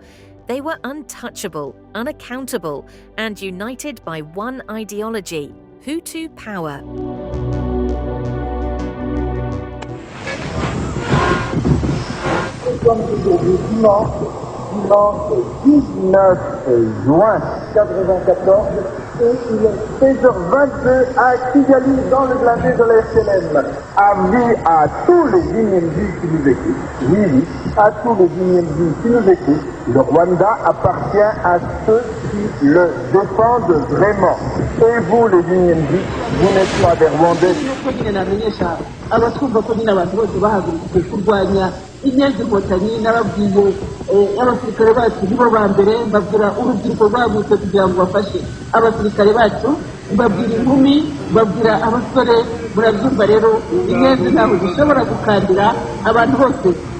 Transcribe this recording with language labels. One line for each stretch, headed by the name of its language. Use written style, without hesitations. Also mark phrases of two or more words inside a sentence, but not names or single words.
English: They were untouchable, unaccountable, and united by one ideology: Hutu power.
French: Dimanche 19 juin 1994, et il est 16h22 à Kigali, dans le blindé de la FLM. Avis à tous les dignes qui nous écoutent. Oui, à tous les dignes qui nous écoutent. Le Rwanda appartient à ceux qui le défendent vraiment. Et vous, les dignes, vous n'êtes pas des Rwandais.
Kinyarwanda: Inyenzi Inkotanyi n'ababwiye abasirikare bacu nibo ba mbere, mbabwira urubyiruko rwagutse kugira ngo bafashe abasirikare bacu, mbabwira inkumi, mbabwira abasore. Murabyumva rero, inyenzi ntabwo zishobora gukandira abantu bose.